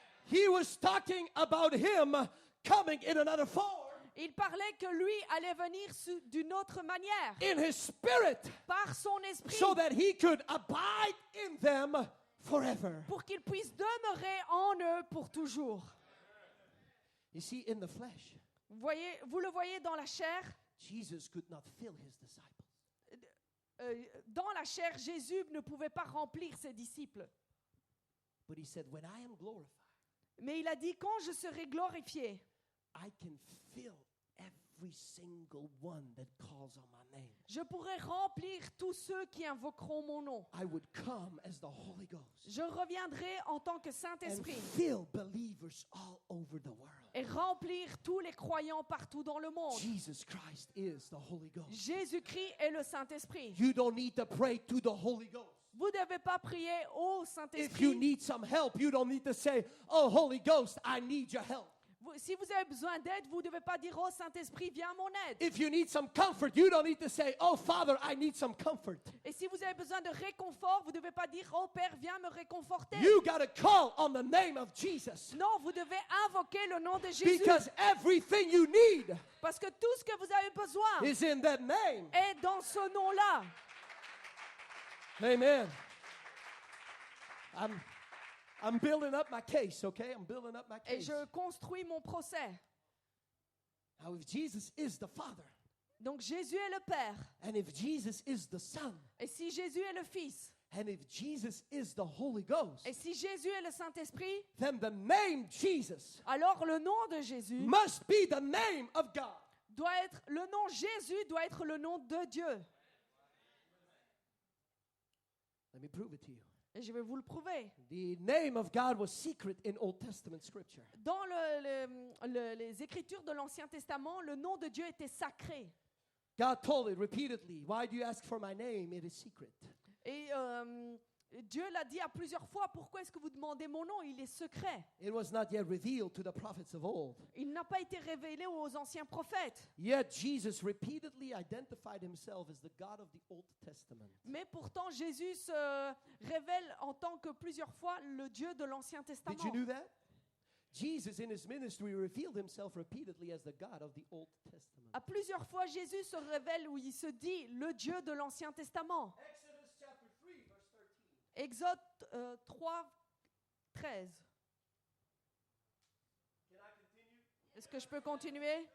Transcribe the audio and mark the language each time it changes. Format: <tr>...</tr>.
<en>He was talking about him coming in another form,</en> <fr>Il parlait que lui allait venir d'une autre manière,</fr> <en>in his spirit,</en> <fr>par son esprit,</fr> <en>so that he could abide in them forever.</en> <fr>pour qu'il puisse demeurer en eux pour toujours.</fr> <en>You see, in the flesh,</en> <fr>Vous le voyez dans la chair.</fr> <en>Jesus could not fill his disciples.</en> <fr>Dans la chair, Jésus ne pouvait pas remplir ses disciples.</fr> <en>But he said, when I am glorified,</en> <fr>Mais il a dit, quand je serai glorifié,</fr> <en>I can fill every single one that calls on my name.</en> <fr>je pourrai remplir tous ceux qui invoqueront mon nom.</fr> <en>I would come as the Holy Ghost</en> <fr>Je reviendrai en tant que</fr> <en>and</en> <fr>Saint-Esprit</fr> <en>fill believers all over the world.</en> <fr>et remplir tous les croyants partout dans le monde.</fr> <en>Jesus Christ is the Holy Ghost.</en> <fr>Jésus-Christ est le Saint-Esprit.</fr> <en>You don't need to pray to the Holy Ghost.</en> <fr>Vous ne devez pas prier au</fr> <en>If you</en> <fr>Saint-Esprit.</fr> <en>need some help, you don't need to say, oh, Holy Ghost, I need your help.</en> <fr>Si vous avez besoin d'aide, vous ne devez pas dire, oh Saint-Esprit, viens à mon aide.</fr> <en>If you need some comfort, you don't need to say, oh, Father, I need some comfort.</en> <fr>Et si vous avez besoin de réconfort, vous ne devez pas dire, oh Père, viens me réconforter.</fr> <en>You got to call on the name of Jesus.</en> <fr>Non, vous devez invoquer le nom de Jésus.</fr> <en>Because everything you need</en> <fr>Parce que tout ce que vous avez besoin</fr> <en>is in that name.</en> <fr>est dans ce nom-là.</fr> <en>Amen. I'm building up my case, okay? I'm building up my</en> <fr>Et</fr> <en>case.</en> <fr>je construis mon procès.</fr> <en>Now, if Jesus is the Father,</en> <fr>Donc Jésus est le Père.</fr> <en>and if Jesus is the Son,</en> <fr>Et si Jésus est le Fils,</fr> <en>and if Jesus is the Holy Ghost,</en> <fr>et si Jésus est le Saint-Esprit,</fr> <en>then the name Jesus</en> <fr>alors le nom de Jésus</fr> <en>must be the name of God.</en> <fr>doit être, le nom Jésus doit être le nom de Dieu.</fr> <en>Let me prove it to you.</en> <fr>Et je vais vous le prouver.</fr> <en>The name of God was secret in Old Testament scripture.</en> <fr>Dans les Écritures de l'Ancien Testament, le nom de Dieu était sacré.</fr> <en>God told it repeatedly, why do you ask for my name? It is secret.</en> <fr>Et Dieu l'a dit à plusieurs fois, pourquoi est-ce que vous demandez mon nom? Il est secret.</fr> <en>It was not yet revealed to the prophets of old.</en> <fr>Il n'a pas été révélé aux anciens prophètes.</fr> <en>Yet Jesus repeatedly identified himself as the God of the Old Testament.</en> <fr>Mais pourtant, Jésus se révèle en tant que plusieurs fois le Dieu de l'Ancien Testament.</fr> <en>Did you know that? Jesus in his ministry revealed himself repeatedly as the God of the Old Testament.</en> <fr>À plusieurs fois, Jésus se révèle où il se dit le Dieu de l'Ancien Testament.</fr> <en>Exodus chapter 3 verse 13.</en> <fr>Exode 3, 13.</fr> <en>Can I continue?</en> <fr>Est-ce que je peux continuer?</fr>